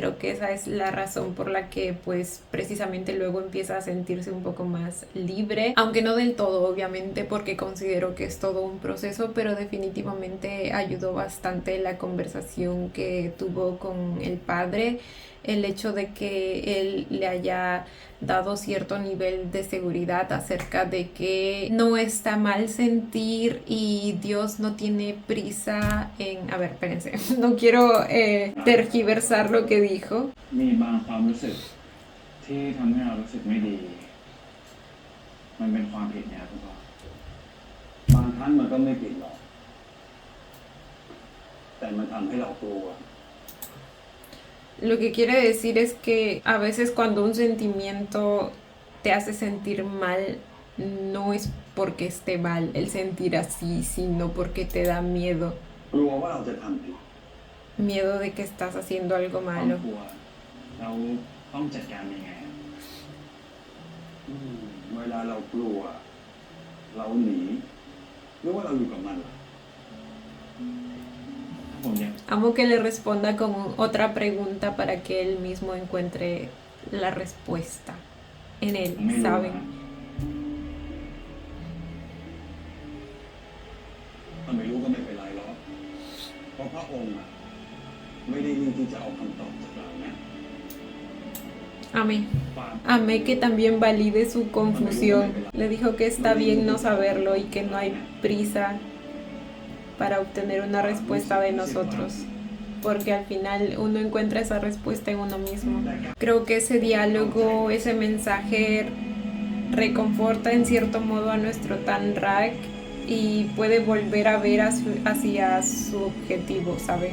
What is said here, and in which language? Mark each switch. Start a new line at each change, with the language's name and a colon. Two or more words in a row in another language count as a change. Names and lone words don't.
Spanish: creo que esa es la razón por la que pues precisamente luego empieza a sentirse un poco más libre, aunque no del todo obviamente, porque considero que es todo un proceso, pero definitivamente ayudó bastante la conversación que tuvo con el padre, el hecho de que él le haya dado cierto nivel de seguridad acerca de que no está mal sentir y Dios no tiene prisa en... A ver, espérense, no quiero tergiversar lo que dijo.
Thai: มีบางความรู้สึกที่ทำให้เรารู้สึกไม่ดีมันเป็นความผิดเนี่ยคุณพ่อบางครั้งมันก็ไม่ผิดหรอกแต่มันทำให้เรากลัว
Spanish: Lo que quiere decir es que a veces cuando un sentimiento te hace sentir mal, no es porque esté mal el sentir así, sino porque te da miedo.
Thai: กลัวว่าเราจะทำผิด
Spanish: Miedo de que estás haciendo algo
Thai: ความ
Spanish: malo.
Thai: กลัวเราต้องจัดการยังไงอะเวลาเรากลัวเราหนีหรือว่าเราอยู่กับมันล่ะถ้าผมยัง
Spanish: Amo que le responda con otra pregunta para que él mismo encuentre la respuesta en él,
Thai: ไม่รู้
Spanish: ¿saben?
Thai: นะถ้าไม่รู้ก็ไม่เป็นไรหรอกเพราะพระองค์อะไม่ได้นิ่งที่จะเอาคำตอบจากเรานะ
Spanish: Amé.
Thai: ความ
Spanish: Amé que también valide su confusión. Le dijo que está bien no saberlo y que no hay prisa para obtener una respuesta de nosotros, porque al final uno encuentra esa respuesta en uno mismo. Creo que ese diálogo, ese mensaje reconforta en cierto modo a nuestro Tanrak y puede volver a ver hacia su objetivo, ¿saben?